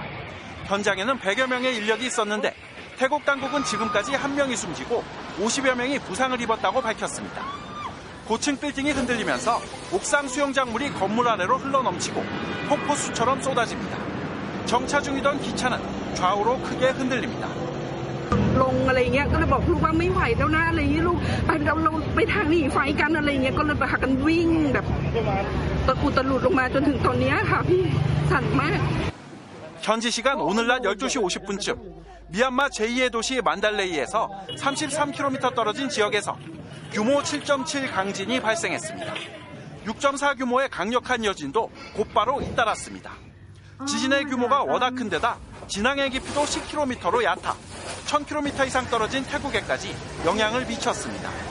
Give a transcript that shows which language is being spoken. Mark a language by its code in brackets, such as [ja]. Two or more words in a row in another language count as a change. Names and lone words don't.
[ko] 현장에는 100여 명의 인력이 있었는데 태국 당국은 지금까지 1명이 숨지고 50여 명이 부상을 입었다고 밝혔습니다. 고층 빌딩이 흔들리면서 옥상 수영장물이 건물 아래로 흘러넘치고 폭포수처럼 쏟아집니다. 정차 중이던 기차는 좌우로 크게 흔들립니다. [th] ลงอะไรเงี้ยก็เลยบอกลูกว่าไม่ไหวแล้วนะอะไรเงี้ยลูกเราไปทางหนีไฟกันอะไรเงี้ยก็เลยพากันวิ่งแบบตะกุตะหลุดลงมาจนถึงตอนนี้ค่ะพี่สั่นมาก [ko] 현지 시간 오늘 낮 12시 50분쯤 미얀마 제2의 도시 만달레이에서 33km 떨어진 지역에서 규모 7.7 강진이 발생했습니다. 6.4 규모의 강력한 여진도 곧바로 잇따랐습니다. 지진의 규모가 워낙 큰 데다 진앙의 깊이도 10km로 얕아 1000km 이상 떨어진 태국에까지 영향을 미쳤습니다.